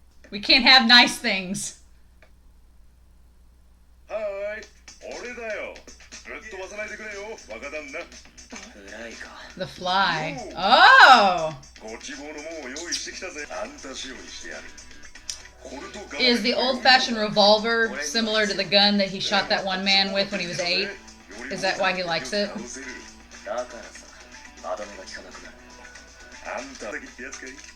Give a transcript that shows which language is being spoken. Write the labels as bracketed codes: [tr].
[en] We can't have nice things. [ja] はーい、俺だよ。ぶっ飛ばさないでくれよ、若旦那。暗いか。 [en] The fly. Oh. [ja] ご希望のもんを用意してきたぜ。あんた仕様にしてやる。 [en] Is the old-fashioned revolver similar to the gun that he shot that one man with when he was 8? Is that why he likes it? [ja] だからさ、歯止めが効かなくなる。あんただけってやつかい。